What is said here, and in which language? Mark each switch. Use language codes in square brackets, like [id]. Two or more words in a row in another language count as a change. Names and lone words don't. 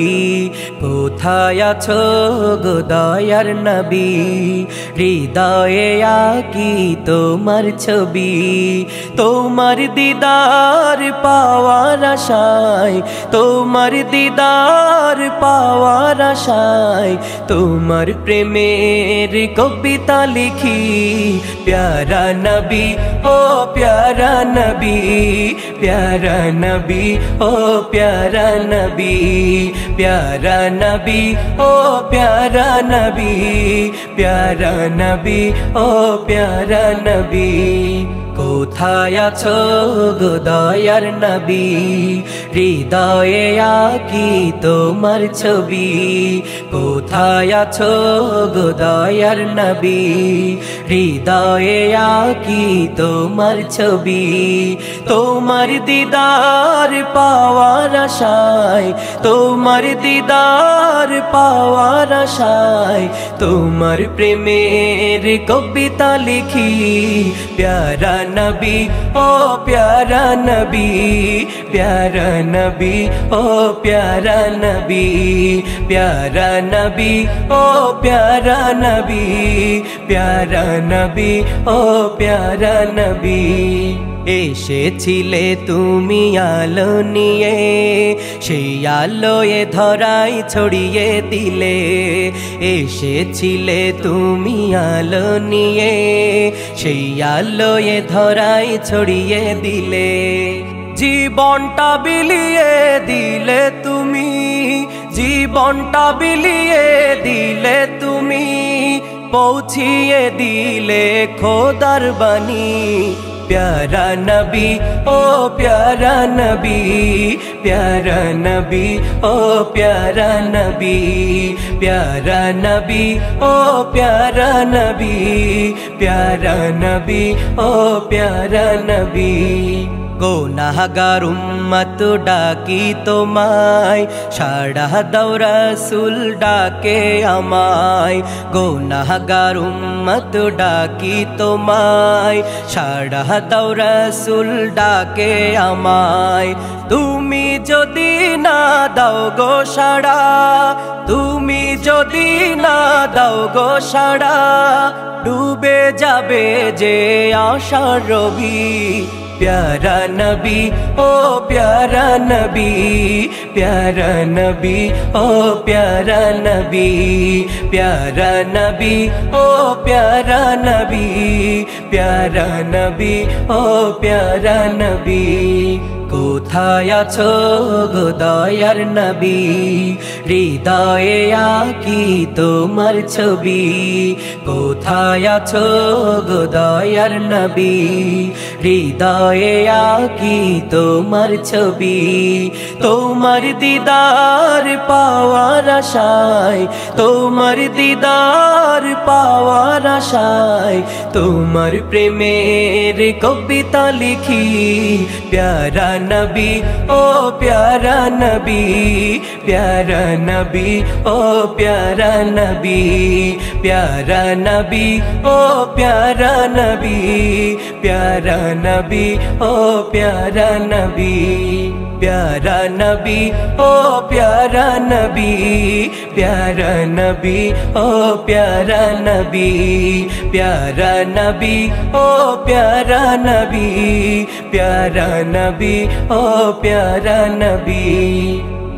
[bn] কোথায় আছো গো দয়ার নবী, হৃদয়ে আঁকি তোমার ছবি। তোমার দিদার পাওয়ার আশায়, তোমার দিদার পাওয়ার আশায়, তোমার প্রেমের কবিতা লিখি। [hi] प्यारा नबी ओ प्यारा नबी, प्यारा नबी ओ प्यारा नबी, प्यारा नबी ओ प्यारा नबी, प्यारा नबी ओ प्यारा नबी। [bn] কোথায় আছো গো দয়ার নবী, হৃদয়ে আঁকি তোমার ছবি। কোথায় আছো গো দয়ার নবী, হৃদয়ে আঁকি তোমার ছবি। তোমার দিদার পাওয়ার আশায়, তোমার দিদার পাওয়ার আশায়, তোমার প্রেমের কবিতা লিখি। [hi] प्यारा नबी ओ प्यारा नबी, प्यारा नबी ओ प्यारा नबी, प्यारा नबी ओ प्यारा नबी, प्यारा नबी ओ प्यारा नबी। [bn] এসেছিলে তুমি আলো নিয়ে, সেই আলোয় ধরাই ছড়িয়ে দিলে। এসেছিলে তুমি আলো নিয়ে, সেই আলোয় ধরাই ছড়িয়ে দিলে। জীবনটা বিলিয়ে দিলে তুমি, জীবনটা বিলিয়ে দিলে তুমি, পৌঁছিয়ে দিলে খোদার বাণী। [hi] प्यारा नबी ओ प्यारा नबी, प्यारा नबी ओ प्यारा नबी, प्यारा नबी ओ प्यारा नबी, प्यारा नबी ओ प्यारा नबी। [bn] গুনাহগার উম্মত ডাকি তোমায়, সাড়া দাও রাসূল ডাকে আমায়। গুনাহগার উম্মত ডাকি তোমায়, সাড়া দাও রাসূল ডাকে আমায়। তুমি যদি না দাও গো সাড়া, তুমি যদি না দাও গো সাড়া, ডুবে যাবে যে আশার রবি। [hi] प्यारा नबी ओ प्यारा नबी, प्यारा नबी ओ प्यारा नबी, प्यारा नबी ओ प्यारा नबी, प्यारा नबी ओ प्यारा नबी। [bn] কোথায় আছো গো দয়ার নবী, হৃদয়ে আঁকি তোমার ছবি। কোথায় আছো গো দয়ার নবী, হৃদয়ে আঁকি তোমার ছবি। তোমার দিদার পাওয়ার আশায়, তোমার দিদার পাওয়ার আশায়, তোমার প্রেমের কবিতা লিখি। [hi] प्यारा नबी ओ प्यारा नबी, प्यारा नबी ओ प्यारा नबी, प्यारा नबी ओ प्यारा नबी, प्यारा नबी ओ प्यारा नबी, प्यारा नबी ओ प्यारा नबी, प्यारा नबी ओ प्यारा नबी, प्यारा नबी ओ प्यारा नबी, प्यारा नबी ओ प्यारा नबी।